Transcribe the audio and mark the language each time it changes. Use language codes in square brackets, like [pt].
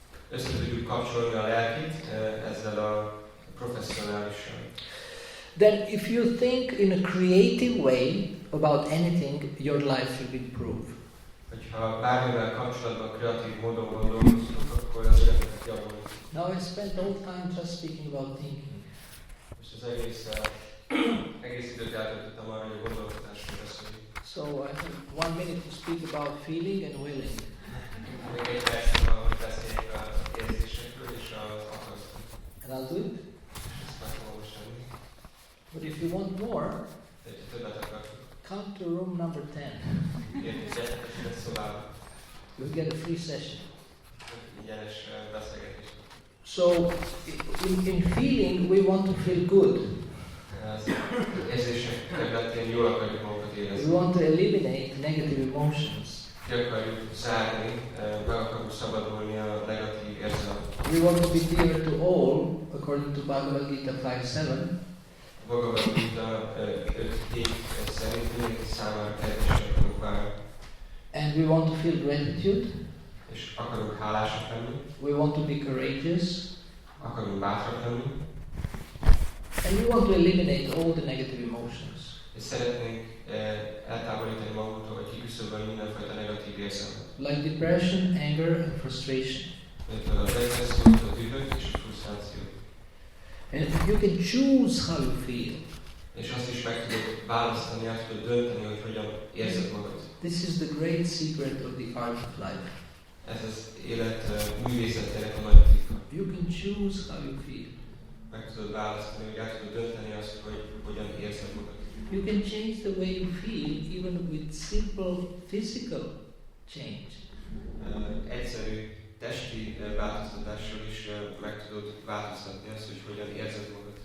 [hu] össze tudjuk kapcsolni a lelkit ezzel a professzionálissal. [en] Then if you think in a creative way about anything, your life will improve. [hu] Hogyha bármivel kapcsolatban kreatív módon gondolkozunk, akkor az életet javul. [en] Now I spent all time just speaking about thinking. [hu] Most az egész időt eltöltöttem arra, hogy a gondolkodásról beszéljük. [en] So I have 1 minute to speak about feeling and willing. [hu] Még egy percben van, hogy beszéljünk az érzésekről és az akaratról. [en] And I'll do it. [hu] Ezt meg fogom most tenni. [en] But if you want more, [hu] De ha többet akartok, [en] come to room number 10. [hu] gyertek a 10. szobába. [en] You'll get a free session. [hu] Ingyenes beszélgetés. [en] So in feeling, we want to feel good. [hu] Az érzések területén jól akarjuk magunkat [en] We [hu] érezni. [en] want to eliminate negative emotions. [hu] Ki akarjuk zárni, meg akarjuk szabadulni a negatív érzelmet. [en] We want to be dear to all, according to Bhagavad Gita 5:7. [hu] Bhagavad Gita 5.7 szerint mindenki számára kedvesek akarunk válni. [en] And we want to feel gratitude. [hu] És akarunk hálásak lenni, [en] We want to be courageous. [hu] akarunk bátrak lenni, [en] And we want to eliminate all the negative emotions. [hu] és szeretnénk eltávolítani magunktól, vagy kiküszöbölni mindenfajta negatív érzelmet. [en] Like depression, anger, and frustration. [hu] Mint a depressziót, a dühöt és a frusztrációt. [en] And you can choose how you feel. [hu] És azt is meg tudod választani, el tudod dönteni, hogy hogyan érzed magad. [en] This is the great secret of the art of life. [hu] Ez az élet művészetének a nagy titka. [en] You can choose how you feel. [hu] Meg tudod választani, hogy el tudod dönteni azt, hogy hogyan érzed magad. [en] You can change the way you feel even with simple physical change. [hu] Egyszerű testi változtatással is meg tudod változtatni azt, hogy hogyan érzed magad.